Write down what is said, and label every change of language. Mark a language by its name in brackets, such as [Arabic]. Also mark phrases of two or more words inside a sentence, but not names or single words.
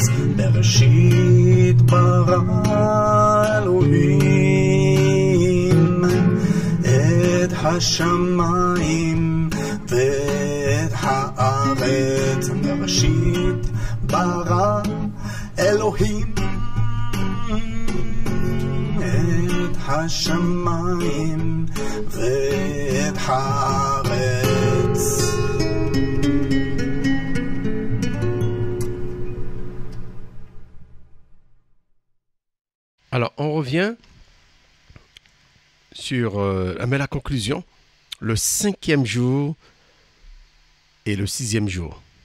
[Hebrew] בראשית ברא אלוהים את השמיים ואת הארץ. בראשית ברא אלוהים את השמיים ואת הארץ. [French] Alors, on revient sur la conclusion, le 5e jour et le 6e jour.